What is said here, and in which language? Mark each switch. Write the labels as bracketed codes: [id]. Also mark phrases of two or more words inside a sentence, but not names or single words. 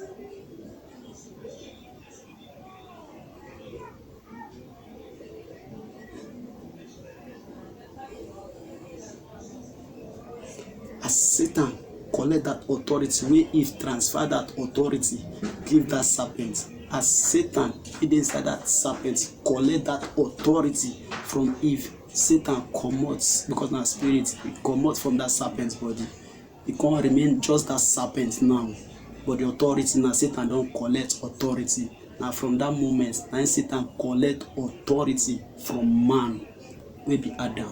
[pcm] As Satan collect that authority, wey Eve transfer that authority give that serpent. As Satan hid inside that serpent collect that authority from Eve, Satan comot, because na spirit, e comot from that serpent body. E can't remain just that serpent now, but the authority na Satan don collect authority. Na from that moment na Satan collect authority from man wey be Adam.